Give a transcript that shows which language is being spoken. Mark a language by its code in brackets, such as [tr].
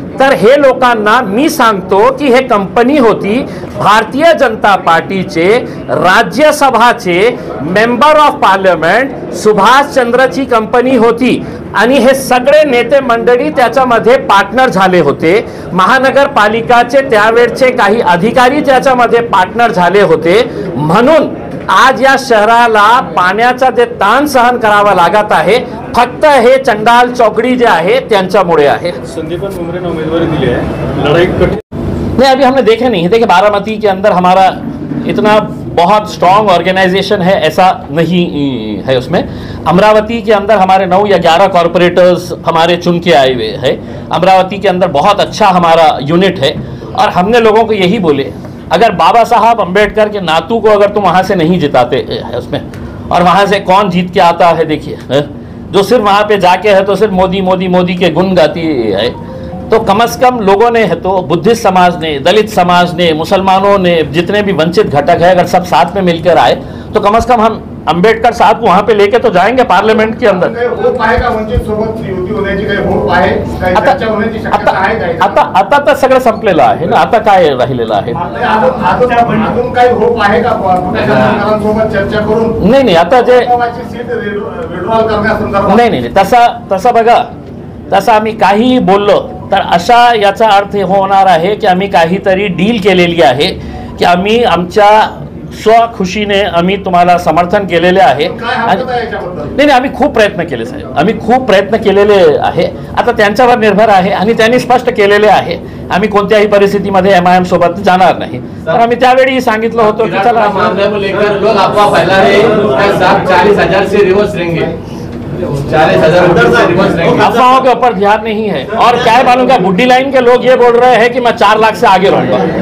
[mr] तर हे लोकांना मी सांगतो की हे कंपनी होती भारतीय जनता पार्टीचे राज्यसभाचे member of parliament Subhash चंद्रची company होती आणि हे सगळे नेते मंडळी त्याच्यामध्ये पार्टनर झाले होते. महानगरपालिकाचे त्यावेळचे काही अधिकारी त्याच्यामध्ये पार्टनर झाले होते. म्हणून आज या शहराला पाण्याचा ते ताण सहन करावा लागत आहे फक्त हे चंडाल चौकडी जे आहे त्यांच्यामुळे आहे. [hi] संदीपन मुमरे ने उम्मीदवारी दी है, लड़ाई कठिन नहीं अभी हमने देखे नहीं. देखिए बारामती के अंदर हमारा इतना बहुत स्ट्रॉन्ग ऑर्गेनाइजेशन है ऐसा नहीं है. उसमें अमरावती के अंदर हमारे 9 या 11 कॉरपोरेटर्स हमारे चुन के आए हुए हैं. अमरावती के अंदर बहुत अच्छा हमारा यूनिट है और हमने लोगों को यही बोले अगर बाबा साहब अम्बेडकर के नातू को अगर तुम वहाँ से नहीं जिताते उसमें और वहाँ से कौन जीत के आता है देखिए, जो सिर्फ वहाँ पे जाके है तो सिर्फ मोदी मोदी मोदी के गुण गाती है. तो कम से कम लोगों ने है तो बुद्धिस्ट समाज ने, दलित समाज ने, मुसलमानों ने, जितने भी वंचित घटक है अगर सब साथ में मिलकर आए तो कम से कम हम अंबेडकर साहब वहां पे लेके तो जाएंगे पार्लियामेंट के अंदर. [mr] काही होप आहे का वंचित सोबत युती होण्याची काही होप आहे काही आता चर्चा होण्याची शक्यता आहे आता काय आता आता तर सगळं संपलेलं आहे ना. आता काय राहिलेलं आहे? अजून काही होप आहे का पुण्याच्या आमदारांसोबत चर्चा करून नाही आता जे सीट विड्रॉल करण्यासंदर्भात नाही नाही तसं बघा, तसं आम्ही काहीही बोललो तर अशा याचा अर्थ होणार आहे की आम्ही काहीतरी डील केलेली आहे की आम्ही आमच्या स्वखुशीने आम्ही तुम्हाला समर्थन केलेले आहे. काय हरकत आहे याच्याबद्दल? नाही आम्ही खूप प्रयत्न केले साहेब, आम्ही खूप प्रयत्न केलेले आहे. आता त्यांच्यावर निर्भर आहे आणि त्यांनी स्पष्ट केलेले आहे आम्ही कोणत्याही परिस्थितीमध्ये MIM सोबत जाणार नाही. तर आम्ही त्यावेळी सांगितलं होतं की चला [hi] मामले को लेकर लोग अफवाह फैला रहे हैं, साहब 40,000 से रिवर्स रहेंगे, 40,000 से रिवर्स रहेंगे. अफवाहों के ऊपर ध्यान नहीं है. और क्या है मालूम क्या, बुड्ढी लाइन के लोग ये बोल रहे हैं कि मैं 4 लाख से आगे रहूंगा.